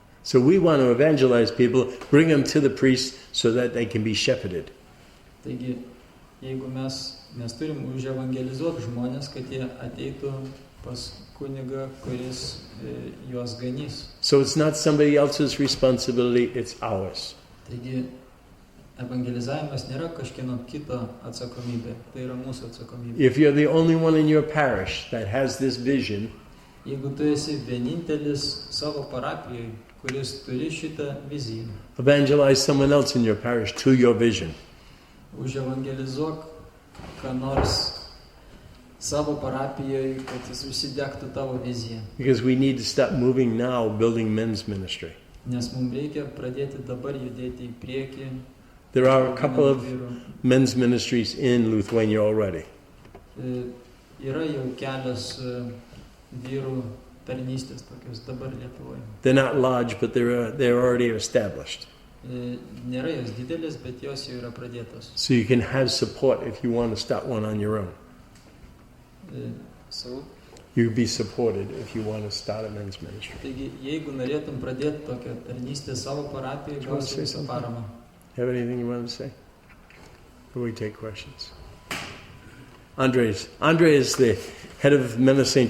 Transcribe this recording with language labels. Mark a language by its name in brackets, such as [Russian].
[English] So we want to evangelize people, bring them to the priest so that they can be shepherded. [Lithuanian] Taigi, jeigu mes turim uževangelizuoti žmonės, kad jie ateitų pas kunigą, kuris juos ganys. [English] So it's not somebody else's responsibility, it's ours. [Lithuanian] Taigi, evangelizavimas nėra kažkieno kito atsakomybė, tai yra mūsų atsakomybė. [English] If you're the only one in your parish that has this vision, [Lithuanian] jeigu tu esi vienintelis savo parapijoje, kuris turi šitą viziją, [English] evangelize someone else in your parish to your vision. [Lithuanian] Uževangelizuok ką nors savo parapijoje, kad jis užsidegtų tavo viziją. [English] Because we need to start moving now, building men's ministry. [Lithuanian] Nes mums reikia pradėti dabar judėti į priekį. [English] There are a couple of men's ministries in Lithuania already. [Lithuanian] Yra jau kelios vyrų tarnystės tokios dabar Lietuvoje. [English] They're not large, but they're already established. [Lithuanian] Nėra jos didelės, bet jos jau yra pradėtos. [English] So you can have support if you want to start one on your own. So you'll be supported if you want to start a men's ministry. [Lithuanian] Taigi, jeigu norėtum pradėti tokią tarnystę savo parapijoje, gausi visą paramą. [English] Have anything you want to say? Or we take questions? Andre is the head of Men of St.